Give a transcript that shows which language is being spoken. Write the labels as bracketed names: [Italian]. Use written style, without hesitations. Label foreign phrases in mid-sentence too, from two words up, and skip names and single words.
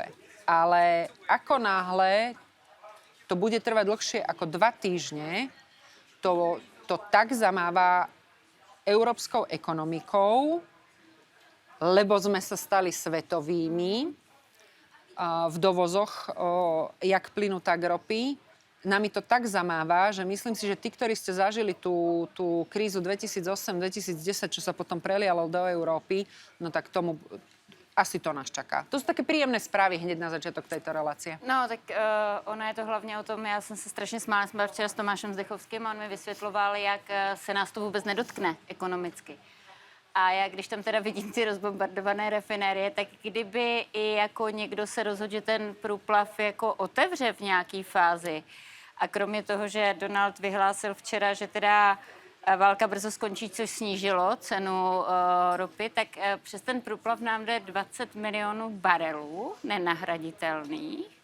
[Slovak] Ale ako náhle to bude trvať dlhšie ako 2 týždne, to tak zamáva európskou ekonomikou, lebo sme sa stali svetovými v dovozoch jak plynu, tak ropy. Nami to tak zamáva, že myslím si, že tí, ktorí ste zažili tú krízu 2008-2010, čo sa potom prelialo do Európy, no tak tomu asi to nás čaká. To sú také príjemné správy hneď na začiatok tejto relácie. [Czech] No, tak ono je to hlavně o tom, já jsem se strašně smála, jsem byla včera s Tomášem Zdechovským a on mi vysvětloval, jak se nás to vůbec nedotkne ekonomicky. A já, když tam teda vidím ty rozbombardované rafinérie, tak kdyby i jako někdo se rozhodl, že ten průplav jako otevře v nějaký fázi, a kromě toho, že Donald vyhlásil včera, že teda válka brzo skončí, což snížilo cenu ropy, tak přes ten průplav nám jde 20 milionů barelů nenahraditelných.